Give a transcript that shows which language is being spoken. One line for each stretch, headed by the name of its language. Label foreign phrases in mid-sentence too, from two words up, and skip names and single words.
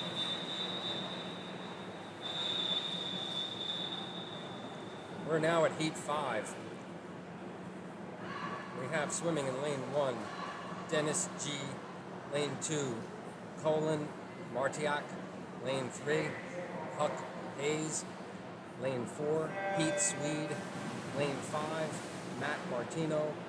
English: We're now at Heat 5. We have swimming in lane 1, Dennis G. Lane 2, Colin Martiak. Lane 3, Huck Hayes. Lane 4, Pete Swede. Lane 5, Matt Martino.